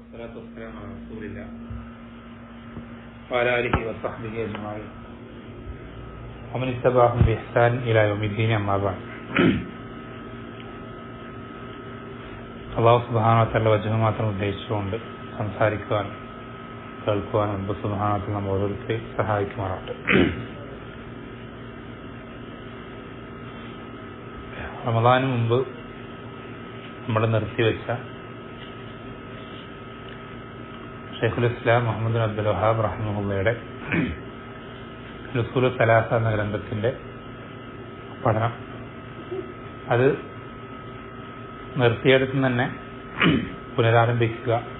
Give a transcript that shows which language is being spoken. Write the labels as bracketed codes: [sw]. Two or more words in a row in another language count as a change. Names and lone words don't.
[ar] والصلاة والسلام على رسول الله وعلى آله وصحبه أجمعين ومن اتبعهم بإحسان إلى يوم الدين أما بعد. الله سبحانه وتعالى [ml] വജഹ് മാത്രം ഉദ്ദേശിച്ചുകൊണ്ട് സംസാരിക്കുവാൻ കേൾക്കുവാൻ [ar] رب سبحانه وتعالى [ml] നമ്മെ ഓരോരുത്തരെയും സഹായിക്കുമാറാകട്ടെ. റമദാന് മുമ്പ് നമ്മൾ നിർത്തിവെച്ച ഷെയ്ഖുൽ ഇസ്ലാം മുഹമ്മദ് ബിൻ അബ്ദുൽ വഹാബ് റഹിമഹുള്ളയുടെ ഉസൂലുൽ സലാസ എന്ന ഗ്രന്ഥത്തിന്റെ പഠനം, അത് നിർത്തിയെടുത്ത് തന്നെ പുനരാരംഭിക്കുക